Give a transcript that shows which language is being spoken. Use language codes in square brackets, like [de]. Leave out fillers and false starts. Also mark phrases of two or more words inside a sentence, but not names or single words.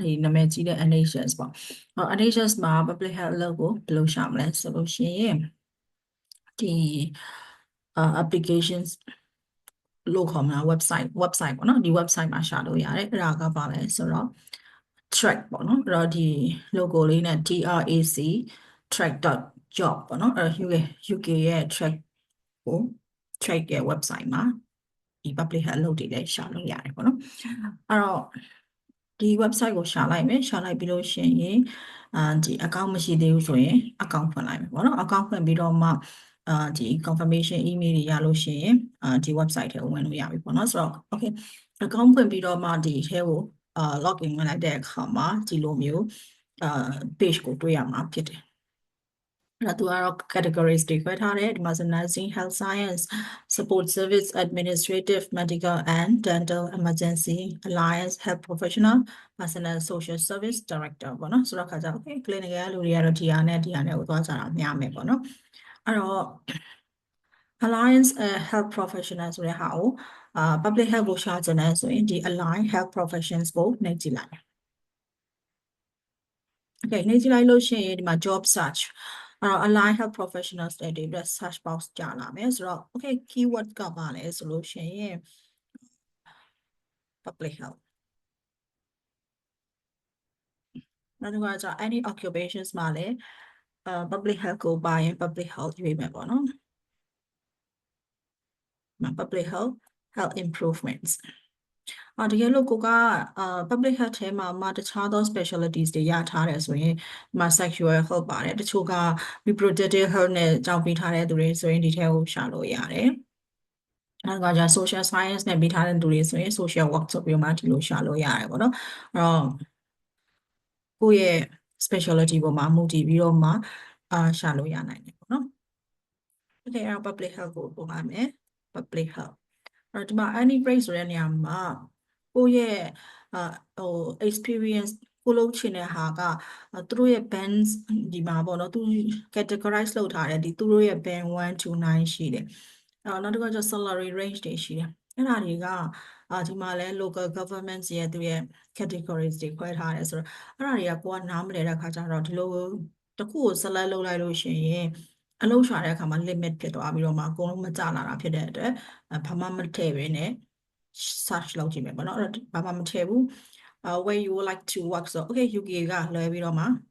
[my] ဒီနာမည်ကြီးတဲ့ NHS ပေါ့NHS မှာ [en] public health [my] အလုပ်ကိုဘယ်လိုရှာမလဲဆိုလို့ရှိရင်ဒီapplications လို့ခေါ်မှာ website ပေါ့နော်ဒီ website မှာရှာလို့ရတယ်အဲ့ဒါကပါလဲဆိုတော့ track ပေါ့နော်အဲ့တော့ဒီ logo လေးနဲ့ TRAC track.job ပေါ့နော်အဲ့တော့ UK ရဲ့ track ကို track ရဲ့ website မှာဒီ [en] public health [my] အလုပ်တွေလည်းရှာလို့ရတယ်ပေါ့နော်အဲ့တော့ဒီ website ကိုရှာလိုက်မယ်ရှာလိုက်ပြီးလို့ရှိရင်ဒီ account မရှိသေးဘူးဆိုရင် account ဖွင့်လိုက်မယ်ပေါ့နော် account ဖွင့်ပြီးတော့မှဒီ [en] confirmation email [my] တွေရ လို့ရှိရင်ဒီ website ထဲကိုဝင်လို့ရပြီပေါ့နော်ဆိုတော့ [en] okay account [my] ဖွင့်ပြီးတော့မှဒီထဲကိုlogin ဝင်လိုက်တဲ့အခါမှာဒီလိုမျိုးpage ကိုတွေ့ရမှာဖြစ် တယ်အဲ့တော့သူကတော့ categories တွေခွဲထားတယ်ဒီမှာဆို [en] nursing health science support service administrative medical and dental emergency alliance health professional personal social service director [my] ပေါ့နော်ဆိုတော့ခါကျ [en] okay clinic [my] ကလူတွေကတော့ဒီဟာနဲ့ကိုသွားကြတာများမယ်ပေါ့နော်အဲ့တော့ [en] Alliance Health Professional [my] ဆိုတဲ့ဟာကို [en] public health [my] ကိုရှာချင်တယ်ဆိုရင်ဒီ [en] Alliance Health Professions [my] ကိုနှိပ်ကြည့်လိုက်။ Okay နှိပ်ကြည့်လိုက်လို့ရှိရင်ဒီမှာ [en] job search Alliance Health Professionals [my] တဲ့ဒီ [en] search box [my] ကြာလာမယ်ဆိုတော့ [en] okay keyword [my] ကပါလဲဆိုလို့ရှိရင် [en] public health [my] နောက်တစ်ခါကျ [en] any occupations [my] မှာလည်း [en] public health [my] ကိုပါရင် [en] public health [my] ရွေးမယ်ပေါ့နော် [en] public health improvements [my] တကယ်လို့ကိုက [en] public health [my] ထဲမှာတခြားသော specialties တွေရထားတယ်ဆိုရင်ဒီမှာ [en] sexual health [my] ပါတယ်တချို့က [en] reproductive health [my] နဲ့ကြောင်းပေးထားတဲ့သူတွေဆိုရင်ဒီထဲကိုရှာလို့ရတယ်နောက်ကじゃ social science နဲ့ပေးထားတဲ့သူတွေဆိုရင် [en] social work [my] ဆိုပြီးမှဒီလိုရှာလို့ရတယ်ပေါ့နော်အဲ့တော့ကိုယ့်ရဲ့ specialty ပေါ်မှာမူတည်ပြီးတော့မှရှာလို့ရနိုင်တယ်ပေါ့နော် Okay အဲ့တော့ [en] public health [my] ကိုပို့ပါမယ် [en] public health [my] အဲ့တော့ဒီမှာ [en] any break [my] ဆိုတဲ့နေရာ မှာကိုယ့်ရဲ့experience ကိုလုပ်ချင်တဲ့ဟာကသူတို့ရဲ့ bands ဒီမှာပေါ့နော်သူ categorize လုပ်ထားတယ်ဒီသူတို့ရဲ့ [en] band 1 to 9 [my] ရှိတယ်နောက်တစ်ခါကျ [en] salary range [my] တွေ ရှိတယ်အဲ့ဒါတွေကဒီမှာလဲ [en] local government [my] ရဲ့သူရဲ့ categories တွေခွဲထားတယ်ဆိုတော့အဲ့ဒါတွေကကိုကနားမလည်တဲ့အခါကျတော့ဒီလိုတစ်ခုကို select လုပ်လိုက်လို့ရှိရင်အလုပ်ရှာတဲ့အခါမှာ limit ဖြစ်သွားပြီးတော့မှအကုန်လုံးမကြလာတာဖြစ်တဲ့အတွက်ဘာမှမထည့်ဘဲနဲ့ search လုပ်ကြည့်မယ်ပေါ့နော်အဲ့တော့ဘာမှမထည့်ဘူး [en] where you would like to work [my] ဆို okay UK ကလွှဲပြီးတော့မှ